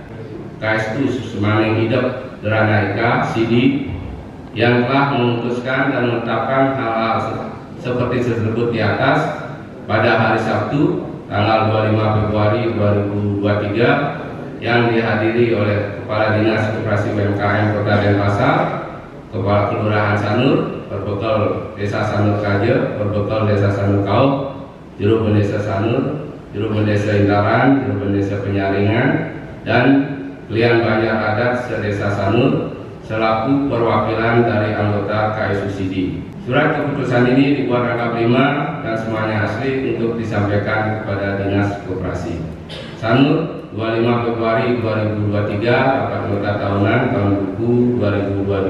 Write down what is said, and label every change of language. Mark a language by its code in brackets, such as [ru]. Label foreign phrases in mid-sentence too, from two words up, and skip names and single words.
[id] KSU Semaning Hidup Derana Ika CD yang telah memutuskan dan menetapkan hal-hal seperti tersebut di atas pada hari Sabtu tanggal 25 Februari 2023 yang dihadiri oleh Kepala Dinas Koperasi UMKM Kota Denpasar, Kepala Kelurahan Sanur, Perbekal Desa Sanur Kaje, Perbekal Desa Sanur Kau, Juru Pendesa Sanur, Juru Pendesa Intaran, Juru Pendesa Penyaringan, dan Klien Banjar Adat Sedesa Sanur selaku perwakilan dari anggota KSU CD. Surat keputusan ini dibuat lengkap 5 dan semuanya asli untuk disampaikan kepada Dinas Koperasi. Sanur 25 Februari 2023, rapat anggota tahunan tahun buku 2022.